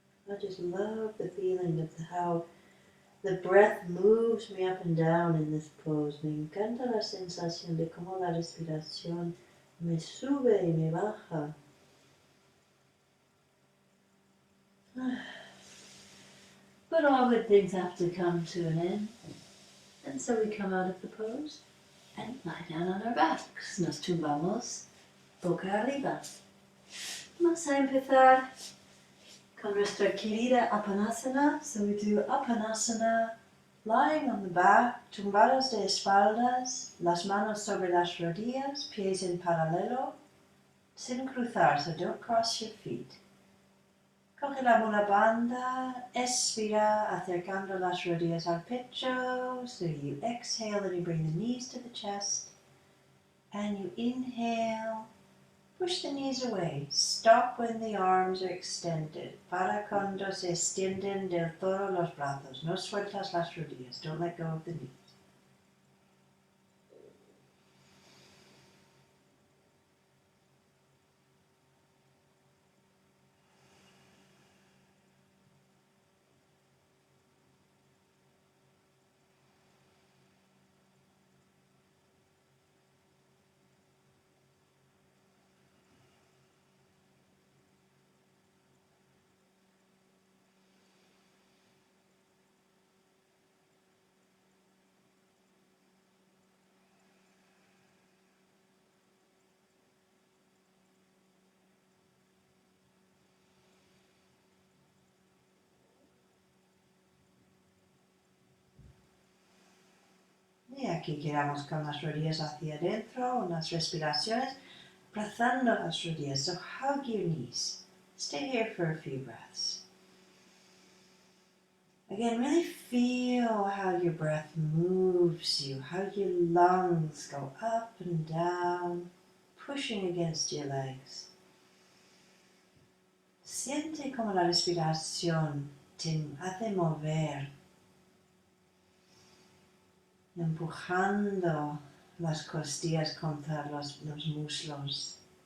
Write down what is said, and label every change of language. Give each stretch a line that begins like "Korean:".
English: I just love the feeling of how the breath moves me up and down in this pose.
Spanish: Me encanta la sensación de cómo la respiración me sube y me baja.
English: But all good things have to come to an end. And so we come out of the pose and lie down on our backs.
Spanish: Nos tumbamos boca arriba. Vamos a empezar con nuestra querida Apanasana.
English: So we do Apanasana, lying on the back,
Spanish: tumbados de espaldas, las manos sobre las rodillas, pies en paralelo, sin cruzar,
English: so don't cross your feet.
Spanish: Coge la mula banda, expira, acercando las rodillas al pecho,
English: so you exhale and you bring the knees to the chest, and you inhale. Push the knees away. Stop when the arms are extended.
Spanish: Para cuando se extienden del todo los brazos. No sueltas las rodillas.
English: Don't let go of the knees.
Spanish: Y aquí quedamos con las rodillas hacia adentro, unas respiraciones, abrazando las rodillas.
English: So hug your knees. Stay here for a few breaths. Again, really feel how your breath moves you, how your lungs go up and down, pushing against your legs.
Spanish: Siente como la respiración te hace mover, empujando las costillas contra los muslos.